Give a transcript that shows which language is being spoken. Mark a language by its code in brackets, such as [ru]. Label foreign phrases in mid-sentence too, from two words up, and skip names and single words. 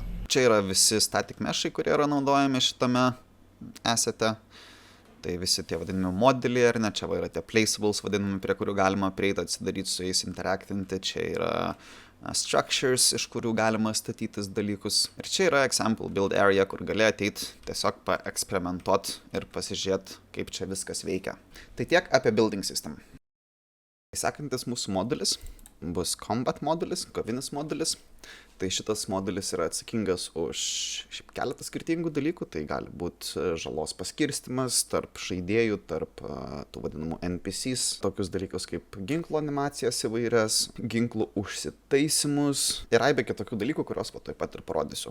[lt] Čia yra visi static meshai, kurie yra naudojami šitame esete. Tai visi tie vadinami modeliai, ar ne, čia va yra tie placeables vadinami, prie kurių galima prieiti, atsidaryti su jais, interaktinti. Čia yra structures, iš kurių galima statytis dalykus. Ir čia yra [en] example build area, [lt] kur gali ateiti tiesiog paeksperimentuoti ir pasižiūrėti, kaip čia viskas veikia. Tai tiek apie [en] building system. [lt] Sekantis mūsų modulis bus combat modulis, kovinis modulis. Tai šitas modulis yra atsakingas už šiaip keletą skirtingų dalykų. Tai gali būti žalos paskirstimas tarp žaidėjų, tarp tų vadinamų NPCs. Tokius dalykus kaip ginklo animacijas įvairias, ginklų užsitaisimus ir aibė kitokių dalykų, kuriuos po taip pat ir parodysiu.